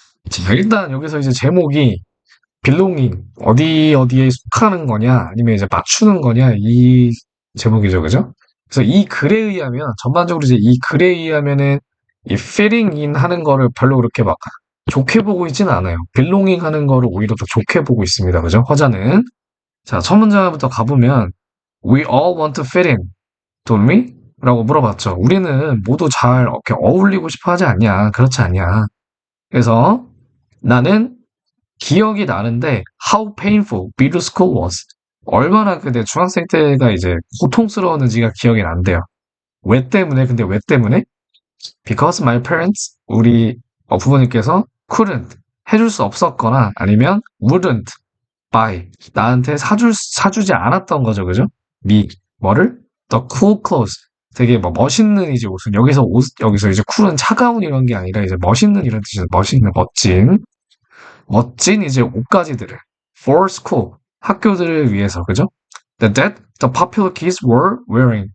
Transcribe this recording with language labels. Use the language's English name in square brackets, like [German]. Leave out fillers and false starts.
[Korean] 자, 일단 여기서 이제 제목이 belonging, 어디에 속하는 거냐, 아니면 이제 맞추는 거냐, 이 제목이죠, 그죠? 그래서 이 글에 의하면, 전반적으로 이제 이 글에 의하면은, 이 fitting in 하는 거를 별로 그렇게 막 좋게 보고 있지는 않아요. belonging 하는 거를 오히려 더 좋게 보고 있습니다, 그죠? 허자는. 자, 첫 문장부터 가보면, [English] we all want to fit in, don't we? [Korean] 라고 물어봤죠. 우리는 모두 잘 이렇게 어울리고 싶어 하지 않냐, 그렇지 않냐. 그래서 나는 기억이 나는데 [English] how painful middle school was. [Korean] 얼마나 내 중학생 때가 이제 고통스러웠는지가 기억이 난대요. 왜 때문에? 근데 왜 때문에? [English] Because my parents, [Korean] 우리 부모님께서 [English] couldn't, [Korean] 해줄 수 없었거나 아니면 [English] wouldn't buy, [Korean] 나한테 사주지 않았던 거죠. 그죠? 뭐를? [English] The cool clothes. [Korean] 되게 뭐 멋있는 이제 옷은 여기서 이제 쿨은 차가운 이런 게 아니라 이제 멋있는 이런 뜻이죠. 멋있는, 멋진 이제 옷가지들을 [English] for school [Korean] 학교들을 위해서 그죠? [English] That the popular kids were wearing.